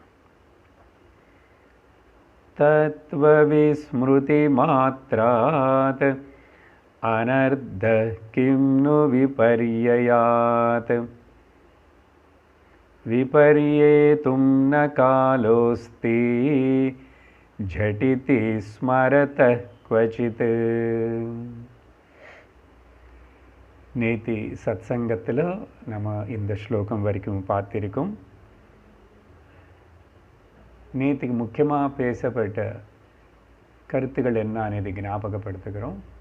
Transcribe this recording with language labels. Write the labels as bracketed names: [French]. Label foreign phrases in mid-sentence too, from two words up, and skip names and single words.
[Sanskrit] तत्त्वविस्मृतिमात्रात् अनर्धः किं नु विपर्ययात् विपर्येतुं न कालोऽस्ति झटिति स्मरतः क्वचित्। [Tamil] நேத்தி சத்சங்கத்தில் நம்ம இந்த ஸ்லோகம் வரைக்கும் பார்த்திருக்கோம். நேற்றுக்கு முக்கியமாக பேசப்பட்ட கருத்துக்கள் என்ன అనేది ஞாபகப்படுத்துகிறோம்.